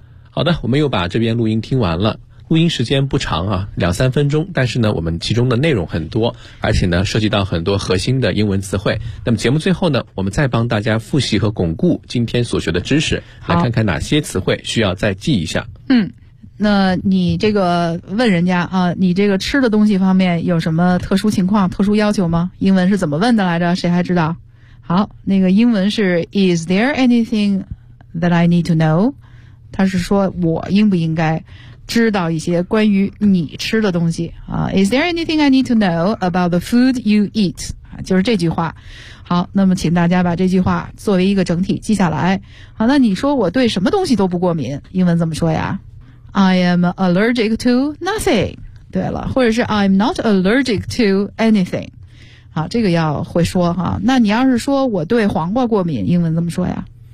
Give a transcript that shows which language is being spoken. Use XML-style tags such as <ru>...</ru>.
<zh>好的，我们又把这边录音听完了。录音时间不长啊，2-3分钟，但是呢我们其中的内容很多，而且呢涉及到很多核心的英文词汇。那么节目最后呢，我们再帮大家复习和巩固今天所学的知识，来看看哪些词汇需要再记一下。嗯，那你这个问人家啊，你这个吃的东西方面有什么特殊情况、特殊要求吗？英文是怎么问的来着？谁还知道？好，那个英文是</zh> <en>Is there anything that I need to know?</en> <zh>他是说我应不应该知道一些关于你吃的东西啊。</zh> <en>Is there anything I need to know about the food you eat?</en> <zh>就是这句话。好，那么请大家把这句话作为一个整体记下来。好，那你说我对什么东西都不过敏，英文怎么说呀？</zh> <en>I am allergic to nothing.</en> <zh>对了，或者是</zh> <en>I'm not allergic to anything.</en> <zh>好，这个要会说哈。那你要是说我对黄瓜过敏，英文怎么说呀？</zh>